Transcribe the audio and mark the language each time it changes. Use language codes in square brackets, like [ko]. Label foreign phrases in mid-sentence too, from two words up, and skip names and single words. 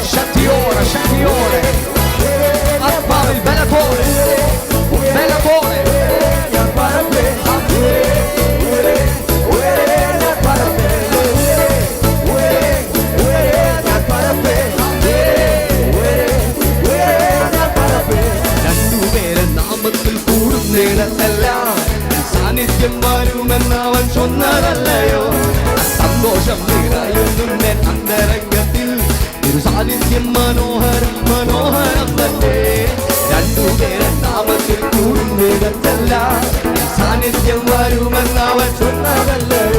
[ta] சக்தியோட சக்தியோட ஆத்மாவில் பலத்தோட பலத்தோட நான் பறப்பேன். உயரே உயரே நான் பறப்பேன். உயரே உயரே உயரே நான் பறப்பேன். உயரே உயரே நான் പരപ്പേൻ. [ml] രണ്ടുപേരെ നാമത്തിൽ കൂടും നേരത്തെല്ലാം സാന്നിധ്യം വരുമെന്ന് അവൻ ചൊന്നതല്ലയോ. സന്തോഷം നിറയുന്നുണ്ട് അന്തരംഗത്തിൽ. ഒരു സാന്നിധ്യം മനോഹരം മനോഹരം തന്നെ. രണ്ടുപേരെ നാമത്തിൽ കൂടും നേരത്തെല്ലാം സാന്നിധ്യം വരുമെന്ന് അവൻ ചൊന്നതല്ലയോ.